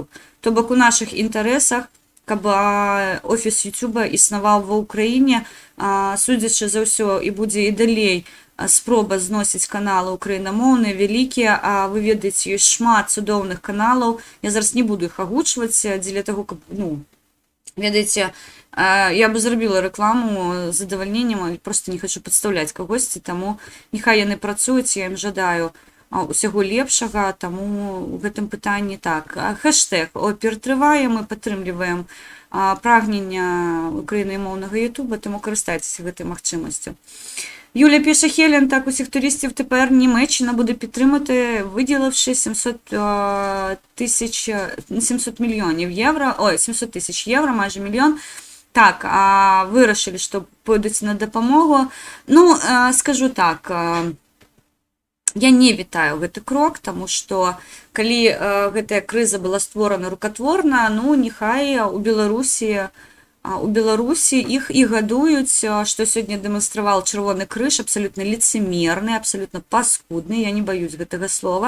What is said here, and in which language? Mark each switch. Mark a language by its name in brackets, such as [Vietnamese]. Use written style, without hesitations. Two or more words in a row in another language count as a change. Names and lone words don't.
[Belarusian] То бок у нашых інтарэсах, каб офіс Ютуба існаваў ва Ўкраіне, судзячы за ўсё, і будзе і далей спроба зносіць каналы украінамоўныя, вялікія, а вы ведаеце, ёсць шмат цудоўных каналаў, я зараз не буду іх агучваць, дзеля таго, каб, ведаеце, я бы зрабіла рэкламу з задавальненнем, але проста не хочу падстаўляць кагосьці, таму няхай яны працуюць, я ім жадаю усяго лепшага, таму у гэтым пытанні так. Хэштег «Опер трывае», мы падтрымліваем прагнення украінамоўнага Ютуба, таму карыстайцеся гэтай магчымасцю. [Ukrainian] Юля пише, Хелен, так, усіх туристів тепер Німеччина буде підтримати, виділивши 700 мільйонів євро, 700 тисяч євро, майже мільйон. Так, вирішили, що пойдуть на допомогу. [Belarusian] Скажу так, я не вітаю гэты крок, тому што калі гэтая крыза была створана рукатворна, нехай у Беларусі іх і гадуюць, што сёння дэманстраваў Чырвоны крыж, абсалютна лицемерны, абсалютна паскудны, я не баюсь гэтага слова.